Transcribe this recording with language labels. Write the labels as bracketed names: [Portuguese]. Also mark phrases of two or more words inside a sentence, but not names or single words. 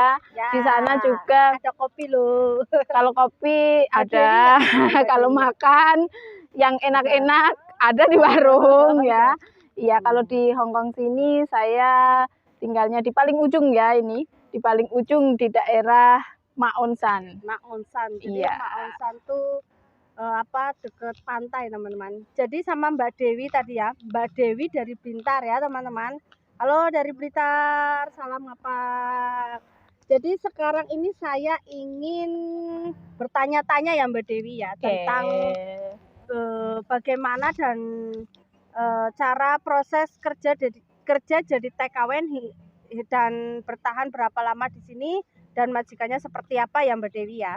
[Indonesian] Di sana juga ada kopi loh. Kalau kopi ada, kalau makan yang enak-enak ada di warung ya. Iya, kalau di Hongkong sini saya tinggalnya di paling ujung ya ini, di paling ujung di daerah Ma On Shan. Ma On Shan. Jadi Iya. Ma On Shan tuh deket pantai teman-teman. Jadi sama Mbak Dewi tadi ya, Mbak Dewi dari Blitar ya teman-teman. Halo dari Blitar, salam ngapak. Jadi sekarang ini saya ingin bertanya-tanya ya Mbak Dewi ya tentang bagaimana dan cara proses kerja jadi TKW dan bertahan berapa lama di sini dan majikannya seperti apa ya Mbak Dewi ya.